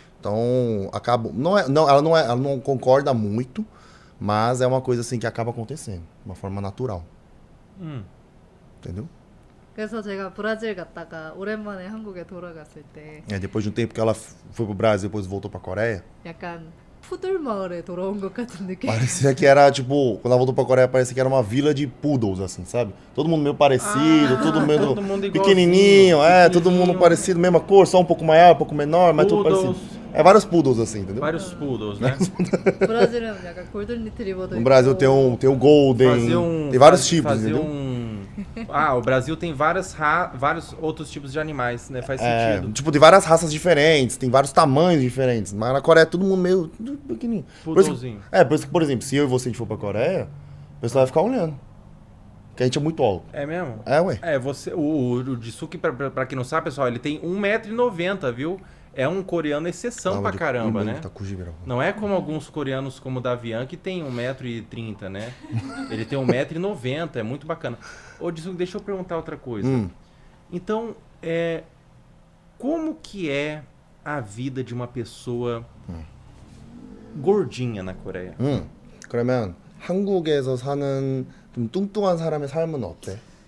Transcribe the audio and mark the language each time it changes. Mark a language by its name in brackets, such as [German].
[Portuguese] Então, ela não concorda muito, mas é uma coisa assim que acaba acontecendo, de uma forma natural. Entendeu? [Korean] 그래서 제가 브라질 갔다가 오랜만에 한국에 돌아갔을 때 [Portuguese] Depois de um tempo que ela foi pro Brasil, depois voltou pra Coreia, [Korean] 약간 푸들 마을에 돌아온 것 같은 느낌. [Portuguese] parecia que era, tipo, quando ela voltou pra Coreia, parecia que era uma vila de poodles, assim, sabe? Todo mundo meio parecido, todo mundo pequenininho, todo mundo parecido, mesma cor, só um pouco maior, um pouco menor, mas tudo parecido. Vários poodles, assim, entendeu? Vários poodles, né? [Korean] 브라질은 약간 골든 리트리버도 [Portuguese] No Brasil tem o Golden, tem vários tipos, entendeu? O Brasil tem vários outros tipos de animais, né? Faz sentido. Tipo, tem várias raças diferentes, tem vários tamanhos diferentes, mas na Coreia é todo mundo meio pequenininho. Poodlezinho. Por isso que, por exemplo, se eu e você a gente for pra Coreia, o pessoal vai ficar olhando. Porque a gente é muito alto. É mesmo? Ué. O Jisuke, pra quem não sabe, pessoal, ele tem 1,90 m, viu? É um coreano exceção pra caramba, né? Não é como alguns coreanos como o Davian, que tem 1,30 m, né? Ele tem 1,90 m, é muito bacana. Ô, Jisuke, deixa eu perguntar outra coisa. Então, como que é a vida de uma pessoa gordinha na Coreia? [Korean] 그러면 한국에서 사는 좀 뚱뚱한 사람의 삶은 어때?